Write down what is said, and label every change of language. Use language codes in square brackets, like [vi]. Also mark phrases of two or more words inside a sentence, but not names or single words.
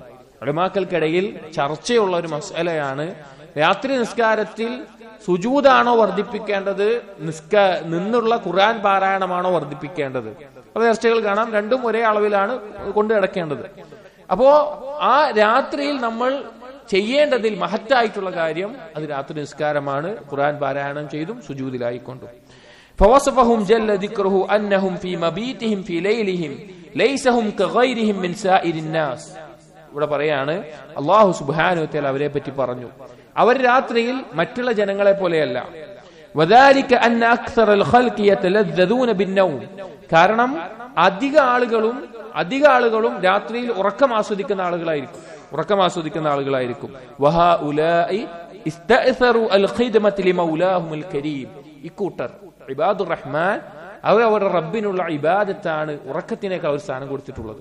[ml] ഉലമാക്കൾക്കിടയിൽ ചർച്ചയുള്ള ഒരു മസലയാണ്, രാത്രി നിസ്കാരത്തിൽ സുജൂദാണോ വർദ്ധിപ്പിക്കേണ്ടത്, നിന്നുള്ള ഖുർആൻ പാരായണമാണോ വർദ്ധിപ്പിക്കേണ്ടത്? അപ്പൊ ചർച്ചകൾ കാണാം, രണ്ടും ഒരേ അളവിലാണ് കൊണ്ടു നടക്കേണ്ടത്. അപ്പോ ആ രാത്രിയിൽ നമ്മൾ ചെയ്യേണ്ടതിൽ മഹത്തായിട്ടുള്ള കാര്യം അത് രാത്രി നിസ്കാരമാണ്, ഖുർആൻ പാരായണം ചെയ്തും സുജൂദിലായിക്കൊണ്ടും. [ar] فوصفهم جل ذكره أنهم في مبيتهم في ليلهم ليس هم كغيرهم من سائر الناس. [ml] ഇവിടെ പറയാണ് [ar] الله سبحانه وتعالى [ml] അവരെ പറ്റി പറഞ്ഞു, അവർ രാത്രിയിൽ മറ്റുള്ള ജനങ്ങളെ പോലെയല്ല. [ar] وذلك أن أكثر الخلق يتلذذون بالنوم. [ml] കാരണം അധിക ആളുകളും രാത്രിയിൽ ഉറക്കം ആസ്വദിക്കുന്ന ആളുകളായിരിക്കും. [ar] وهؤلاء استأثروا الخدمة لمولاهم الكريم. [ml] ഇക്കൂട്ടർ [ar] عباد الرحمن [ml] അവർ അവരുടെ റബ്ബിനുള്ള ഇബാദത്താണ് ഉറക്കത്തിനേക്കാൾ ഒരു സ്ഥാനം കൊടുത്തിട്ടുള്ളത്.